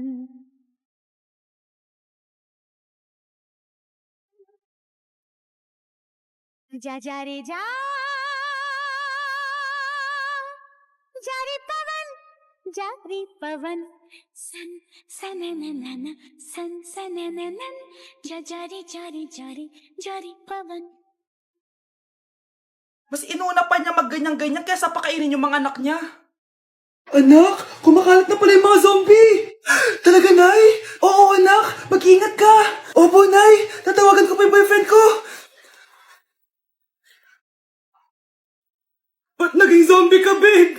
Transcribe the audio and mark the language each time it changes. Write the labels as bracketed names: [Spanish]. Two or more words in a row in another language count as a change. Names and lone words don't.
[Hindi] जा जा रे जा रे पवन सन सनननन सन सनननन जा रे पवन [Filipino] Mas inuna pa niya magganyan-ganyan kaysa pakainin yung mga anak niya. Anak, kumakalat na pala yung mga zombie! Talaga, Nay? Oo, anak, mag-ingat ka! Opo, Nay, tatawagan ko pa yung boyfriend ko! Ba't naging zombie ka, babe?